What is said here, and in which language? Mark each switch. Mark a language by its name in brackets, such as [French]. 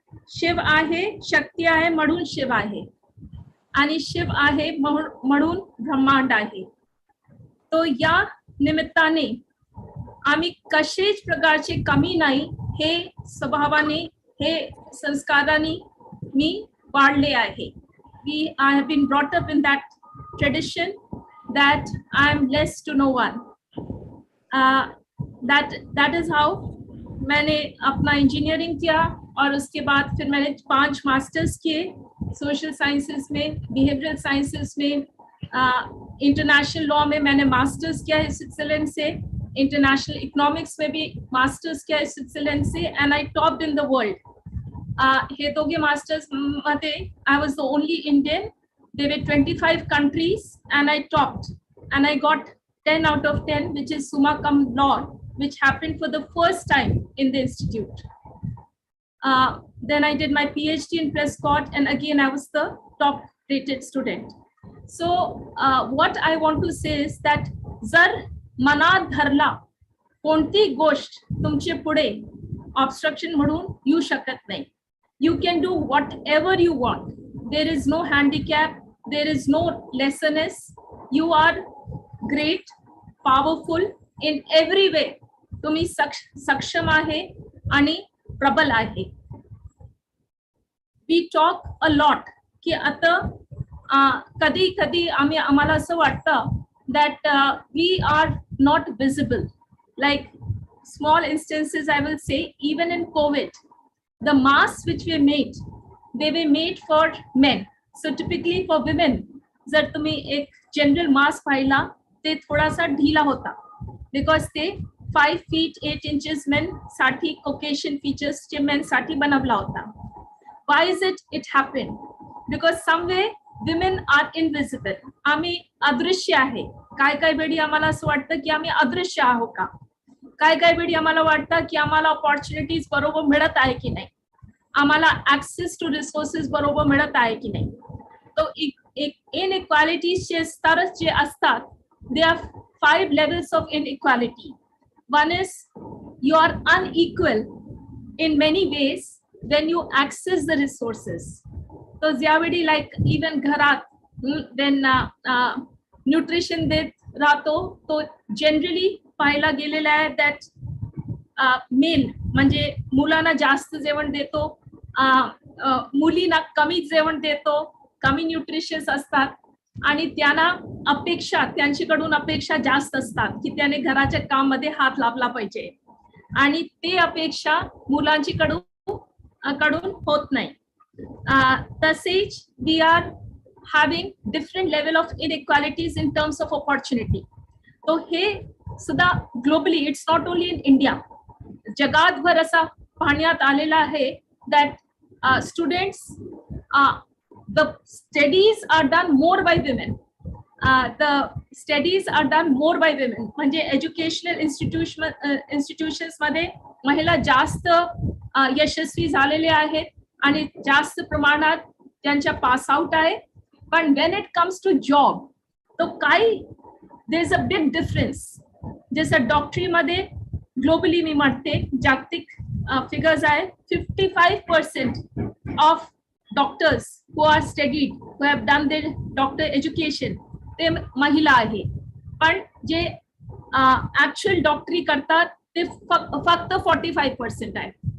[Marathi] शिव आहे, शक्ती आहे म्हणून शिव आहे, आणि शिव आहे म्हणून ब्रह्मांड आहे. तो या निमित्ताने आम्ही कशाच प्रकारचे कमी नाही, हे स्वभावाने, हे संस्काराने मी वाढले आहे. [English] I have been brought up in that tradition that I am less to no one. That is how [Hindi] मैंने अपना इंजीनियरिंग किया, और उसके बाद फिर मैंने 5 मास्टर्स किए सोशल साइंसेस में, बिहेवियरल साइंसेस में, इंटरनेशनल लॉ में मैंने मास्टर्स किया है स्विट्जरलैंड से, इंटरनेशनल इकोनॉमिक्स में भी मास्टर्स किया है स्विट्जरलैंड से, [English] And I topped in the world. [Marathi] हे दोघे मास्टर्स मध्ये [English] I was the only Indian. There were 25 countries and I topped, and I got 10 out of 10, which is summa cum laude, which happened for the first time in the institute. Then I did my PhD in Prescott, and again I was the top rated student. So what I want to say is that [Marathi] जर मनात धरला कोणती गोष्ट तुमचे पुढे obstruction म्हणून येऊ शकत नाही. [English] You can do whatever you want. There is no handicap. There is no lessness. You are great, powerful in every way. [Marathi] तुम्ही सक्षम आहे आणि प्रबल आहे. [English] We talk a lot [Marathi] की आता कधी कधी आम्हाला असं वाटतं [English] that we are not visible. Like small instances, I will say, even in COVID, the masks which were made, they were made for men. [Marathi] So typically for women, जर तुम्ही एक जनरल मास्क पाहिला ते थोडासा ढिला होता, [English] because [Marathi] ते [English] 5 feet 8 inches men [Marathi] साठी, Caucasian features चे men साठी बनवला होता. [English] Why is it happened? Because somewhere women are invisible. [Marathi] आम्ही अदृश्य आहे. काय वेळी आम्हाला असं वाटतं की आम्ही अदृश्य आहोत का? काय वेळी आम्हाला वाटतं की आम्हाला ऑपॉर्च्युनिटीज बरोबर मिळत आहे की नाही, आम्हाला ऍक्सेस टू रिसोर्सेस बरोबर मिळत आहे की नाही. तो इनइक्वालिटीजचे स्तर जे असतात, [English] They are 5 levels of inequality. One is you are unequal in many ways when you access the resources. [Marathi] तो ज्यावेळी लाईक इवन घरात when न्यूट्रिशन देत राहतो, तो जनरली पाहायला गेलेला आहे दॅट मेल म्हणजे मुलांना जास्त जेवण देतो, मुलींना कमी जेवण देतो, कमी न्यूट्रिशन्स असतात, आणि त्यांना अपेक्षा, त्यांच्याकडून अपेक्षा जास्त असतात की त्याने घराच्या कामामध्ये हात लावला पाहिजे, आणि ते अपेक्षा मुलांची कडून होत नाही. तसेच [English] We are having different level of inequalities in terms of opportunity. [Marathi] तो हे सुद्धा globally, [English] it's not only in India, [Marathi] जगातभर असा पाहण्यात आलेला आहे [English] that students, the studies are done more by women. The studies are done more by women. [Marathi] म्हणजे educational institutions मध्ये महिला जास्त यशस्वी झालेले आहेत आणि जास्त प्रमाणात त्यांच्या पास आउट आहे. [English] पण when it comes to job, [Marathi] तो काही [English] there is a big difference. [Marathi] जसं डॉक्टरीमध्ये ग्लोबली मी म्हणते, जागतिक फिगर्स आहे, [English] 55% of doctors who are studied, who have done their doctor education, [Marathi] ते महिला आहे. पण जे ऍक्च्युअल डॉक्टरी करतात ते फक्त 45% आहे.